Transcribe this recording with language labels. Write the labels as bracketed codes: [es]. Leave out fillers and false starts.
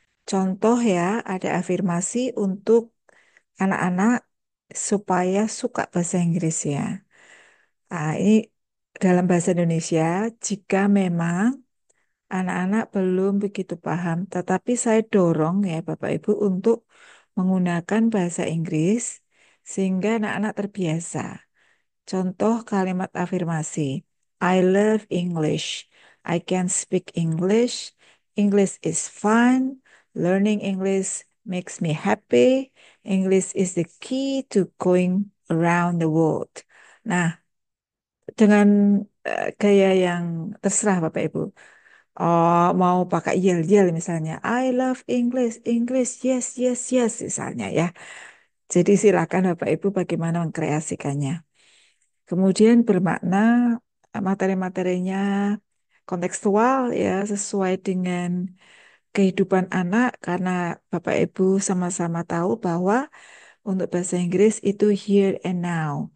[id] Contoh ya, ada afirmasi untuk anak-anak supaya suka bahasa Inggris ya. Ini dalam bahasa Indonesia, jika memang anak-anak belum begitu paham, tetapi saya dorong ya Bapak Ibu untuk menggunakan bahasa Inggris sehingga anak-anak terbiasa. Contoh kalimat afirmasi, [en] I love English, I can speak English, English is fun, learning English makes me happy, English is the key to going around the world. [id] Nah, dengan gaya yang terserah Bapak Ibu. Oh, mau pakai yel-yel misalnya. [en] I love English, English, yes, yes, yes, [id] misalnya ya. Jadi silakan Bapak Ibu bagaimana mengkreasikannya. Kemudian bermakna materi-materinya kontekstual ya, sesuai dengan kehidupan anak karena Bapak Ibu sama-sama tahu bahwa untuk bahasa Inggris itu [en] here and now.